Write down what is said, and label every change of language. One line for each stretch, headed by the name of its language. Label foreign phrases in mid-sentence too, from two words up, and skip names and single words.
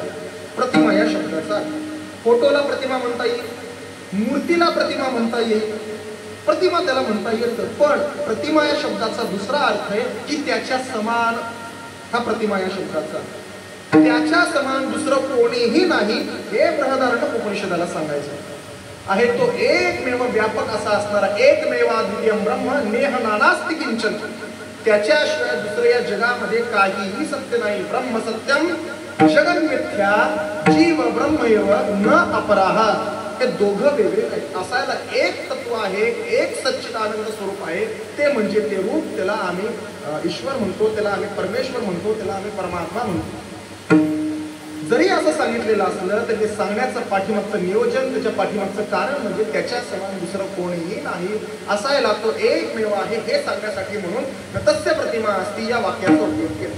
Marathi: प्रतिमा या शब्दाचा अर्थ. फोटोला प्रतिमा म्हणता येईल, मूर्तीला प्रतिमा म्हणता येईल, प्रतिमा त्याला म्हणता येतं. पण प्रतिमा या शब्दाचा दुसरा अर्थ आहे की त्याच्या समान. हा प्रतिमा या शब्दाचा त्याच्या समान दुसरं कोणीही नाही हे बृहदारण्यक उपनिषदाला सांगायचं आहे. तो एकमेव व्यापक असा असणारा
Sanskrit: एकमेवाद्वितीयं ब्रह्म नेह नानास्ति किंचन,
Marathi: त्याच्याशिवाय दुसऱ्या या जगामध्ये काहीही सत्य नाही.
Sanskrit: ब्रह्म सत्यम जगन मिथ्या जीव ब्रह्मैव न अपराह.
Marathi: हे दोघं वेगळे आहेत. असायला एक तत्व आहे, एक सच्चिदानंद स्वरूप आहे, ते म्हणजे ते रूप. त्याला आम्ही ईश्वर म्हणतो, त्याला आम्ही परमेश्वर म्हणतो, त्याला आम्ही परमात्मा म्हणतो. जरी असं सांगितलेलं असलं तरी ते सांगण्याचं पाठीमागचं नियोजन, त्याच्या पाठीमागचं कारण म्हणजे त्याच्या समान दुसरं कोणीही नाही, असायला तो एकमेव आहे हे सांगण्यासाठी म्हणून
Sanskrit: तस्य प्रतिमा असती
Marathi: या वाक्याचा उपयोग केला.